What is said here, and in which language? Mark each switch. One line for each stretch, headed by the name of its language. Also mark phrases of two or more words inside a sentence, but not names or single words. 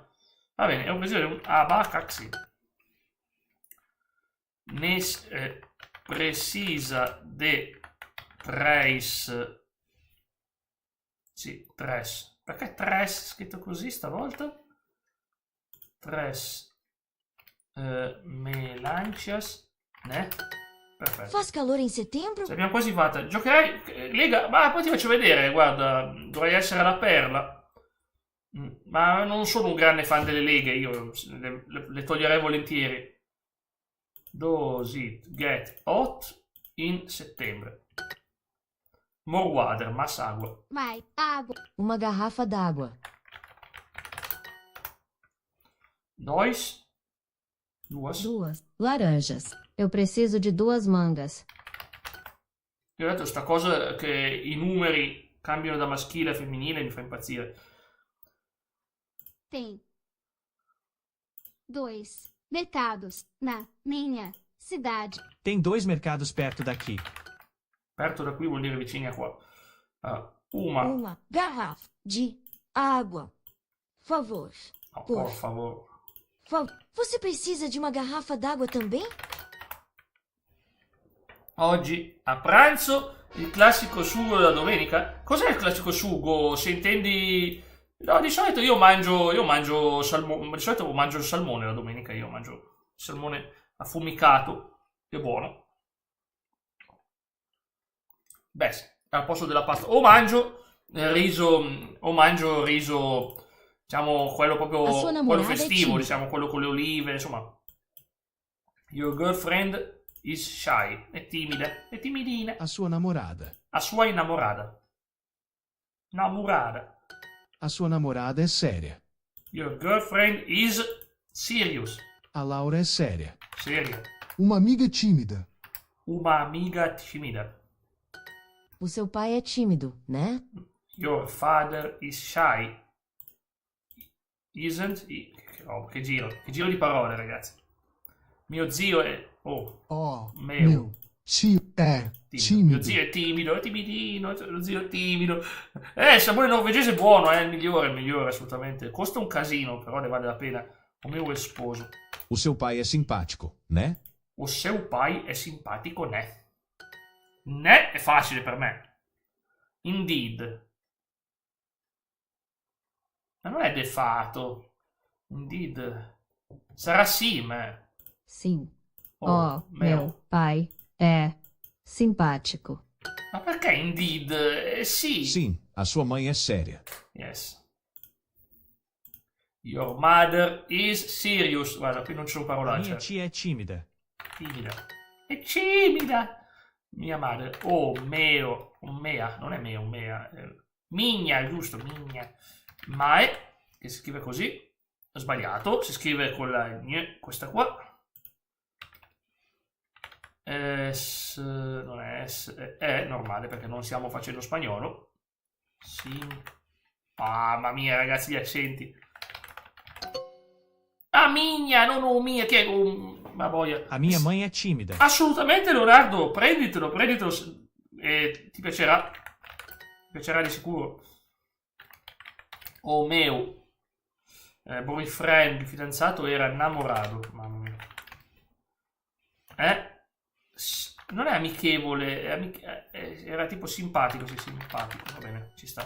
Italian: Va bene, è un preciso di un abacaxi.
Portuguese: Precisa de tres.
Italian: Sì, tres. Perché tres scritto così stavolta?
Portuguese: Tres melancias, né?
Italian: Perfetto.
Portuguese: Faz calor em setembro?
Italian: Ce l'abbiamo quasi fatta. Giocherai, Lega, ma poi ti faccio vedere, guarda, dovrei essere la perla. Ma non sono un grande fan delle leghe, io le toglierei volentieri.
English: Does it get hot in settembre? More water,
Portuguese: mais água. Mais água. Uma garrafa d'água. Duas. 2 Laranjas. Eu preciso de 2 mangas.
Italian: Io ho detto sta cosa che i numeri cambiano da maschile a femminile mi fa impazzire.
Portuguese: Tem 2 mercados na minha cidade. Tem 2 mercados perto daqui. Perto da qui
Italian: vuol dire vicini a qua.
Portuguese: Uma. Uma garrafa de água. Favor. No, por favor. Você precisa de uma garrafa d'água também?
Italian: Oggi a pranzo il classico sugo della domenica. Cos'è il classico sugo? Se intendi... No, di solito io mangio salmone. Di solito mangio il salmone la domenica. Io mangio il salmone affumicato. Che buono. Beh, al posto della pasta. O mangio riso, diciamo, quello proprio quello festivo, diciamo, quello con le olive, insomma.
English: Your girlfriend is shy.
Italian: È timida, è timidina.
Portuguese: A sua namorada. A sua innamorata. Namorada. A sua namorada é séria.
English: Your girlfriend is Sirius.
Portuguese: A Laura é séria.
Italian: Serio.
Portuguese: Uma amiga tímida. Uma amiga timida. O seu pai é tímido, né?
English: Your father is shy. Isn't he?
Italian: Che giro di parole, ragazzi. Mio zio è... Oh, Oh,
Portuguese: meu. tio é Timido.
Italian: Mio zio è timido, è timidino, lo zio è timido. Il sapore norvegese è buono, è il migliore, assolutamente. Costa un casino, però ne vale la pena.
Portuguese: O meu esposo. O seu pai é simpático, né? O seu pai è simpatico, né?
Italian: Né è facile per me. Indeed. Ma non è defato. Indeed. Sarà sì, ma...
Portuguese: Sim. Oh, meu. pai é simpático.
Italian: Ma perché indeed? Sì.
Portuguese: Sim, a sua mãe é séria.
English: Yes. Your mother is serious.
Italian: Guarda, qui non c'è un
Portuguese: Minha
Italian: parolaccio.
Portuguese: tia é tímida.
Italian: Timida. È timida. Mia madre. Oh, meo. Mea. Non è meo, mea. Migna, giusto, migna. Mae, che si scrive così. Ho sbagliato. Si scrive con la gne, questa qua. Non è S. È normale perché non stiamo facendo spagnolo. Mamma mia, ragazzi, gli accenti. Ah, migna, non mia, che è ma boia.
Portuguese: A minha mãe é tímida.
Italian: Assolutamente, Leonardo, prenditelo. E ti piacerà. Ti piacerà di sicuro.
Portuguese: Oh meu.
Italian: Boyfriend, il fidanzato era innamorato. Mamma mia. Non è amichevole, era tipo simpatico, sì, simpatico, va bene, ci sta.